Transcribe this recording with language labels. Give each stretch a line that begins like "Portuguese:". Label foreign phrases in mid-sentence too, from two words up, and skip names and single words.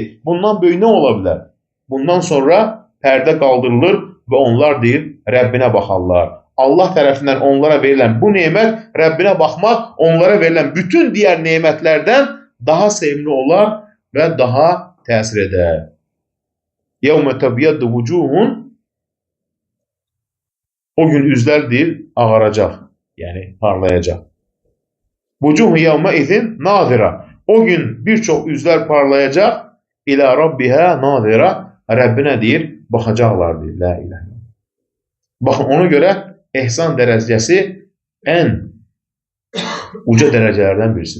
Azerbaijani: Bundan böyük nə ola bilər? Bundan sonra pərdə qaldırılır və onlar deyir, Rəbbinə baxarlar. Allah tərəfindən onlara verilən bu nemət, Rəbbinə baxmaq, onlara verilən bütün digər nemətlərdən daha sevimli olar və daha təsir edər.
Arabic: يَوْمَ تَبْيَدُّ وُجُوهٌ
Azerbaijani: O gün üzlər deyir, ağaracaq, yəni parlayacaq.
Arabic: وُجُوهٌ يَوْمَئِذٍ نَاضِرَةٌ.
Turkish: O gün birçok üzler parlayacak.
Arabic: إِلَىٰ رَبِّهَا نَاظِرَةٌ.
Azerbaijani: Rabbine deyir, baxacaqlar deyir.
Arabic: لا إله.
Turkish: Bakın ona göre ehsan derecesi en uca derecelerden birisi.